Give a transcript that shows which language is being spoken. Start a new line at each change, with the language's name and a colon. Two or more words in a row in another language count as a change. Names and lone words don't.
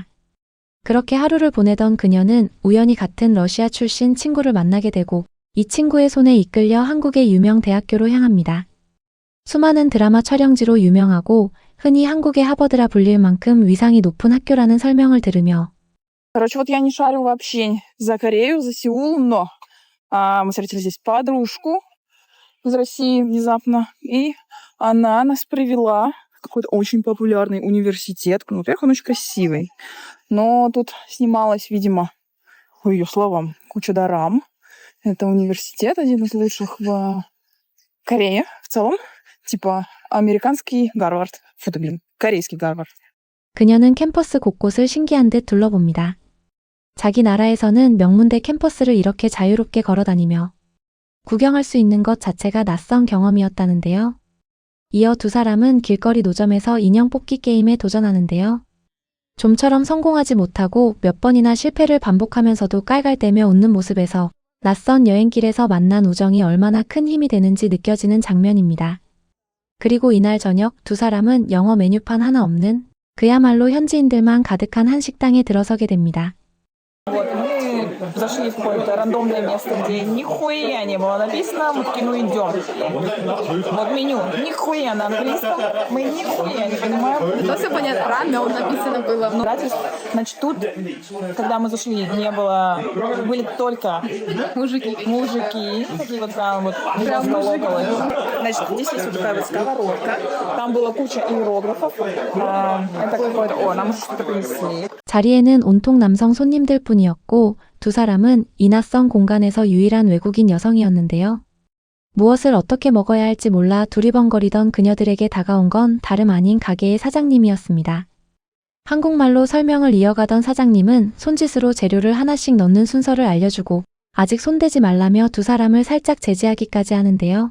Korean: 그렇게 하루를 보내던 그녀는 우연히 같은 러시아 출신 친구를 만나게 되고 이 친구의 손에 이끌려 한국의 유명 대학교로 향합니다. 수많은 드라마 촬영지로 유명하고 흔히 한국의 하버드라 불릴 만큼 위상이 높은 학교라는 설명을 들으며
Russian: Короче, вот я не шарю вообще за Корею, за Сеул, но мы встретили здесь подружку из России внезапно, и она нас привела в какой-то очень популярный университет. Ну, во-первых, он очень красивый, но тут снималась, видимо, по ее словам, куча дорам. Это университет, один из лучших в Корее в целом. Типа американский Гарвард. Фу-то, блин, корейский Гарвард.
Korean: 그녀는 캠퍼스 곳곳을 신기한 듯 둘러봅니다. 자기 나라에서는 명문대 캠퍼스를 이렇게 자유롭게 걸어다니며 구경할 수 있는 것 자체가 낯선 경험이었다는데요. 이어 두 사람은 길거리 노점에서 인형 뽑기 게임에 도전하는데요. 좀처럼 성공하지 못하고 몇 번이나 실패를 반복하면서도 깔깔대며 웃는 모습에서 낯선 여행길에서 만난 우정이 얼마나 큰 힘이 되는지 느껴지는 장면입니다. 그리고 이날 저녁 두 사람은 영어 메뉴판 하나 없는 그야말로 현지인들만 가득한 한 식당에 들어서게 됩니다.
Russian: Вот мы зашли в какое-то рандомное место, где нихуя не было написано, мы такие, ну идем. Вот меню, нихуя на английском, мы нихуя не понимаем. То все понятно, рамен написано было. Ну, значит, тут, когда мы зашли, не было, были только Мужики. такие вот прям вот около. Значит, здесь есть вот такая вот сковородка, там была куча иероглифов, это какое-то, нам уже что-то принесли.
Korean: 자리에는 온통 남성 손님들 뿐이었고 두 사람은 이 낯선 공간에서 유일한 외국인 여성이었는데요. 무엇을 어떻게 먹어야 할지 몰라 두리번거리던 그녀들에게 다가온 건 다름 아닌 가게의 사장님이었습니다. 한국말로 설명을 이어가던 사장님은 손짓으로 재료를 하나씩 넣는 순서를 알려주고 아직 손대지 말라며 두 사람을 살짝 제지하기까지 하는데요.